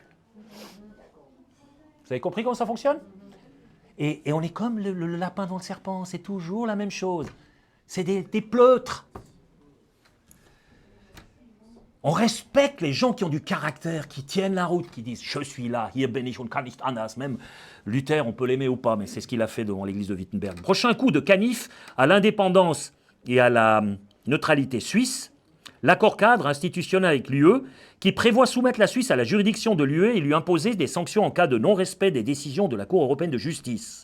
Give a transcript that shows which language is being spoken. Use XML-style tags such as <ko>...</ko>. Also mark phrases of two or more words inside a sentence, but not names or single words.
<fr>Vous avez compris comment ça fonctionne ? Et on est comme le lapin dans le serpent, c'est toujours la même chose. C'est des pleutres. On respecte les gens qui ont du caractère, qui tiennent la route, qui disent « Je suis là,</fr> <de>hier bin ich und kann nicht anders ».</de> <fr>Même Luther, on peut l'aimer ou pas, mais c'est ce qu'il a fait devant l'église de Wittenberg. Prochain coup de canif à l'indépendance et à la neutralité suisse, l'accord cadre institutionnel avec l'UE qui prévoit soumettre la Suisse à la juridiction de l'UE et lui imposer des sanctions en cas de non-respect des décisions de la Cour européenne de justice.</fr>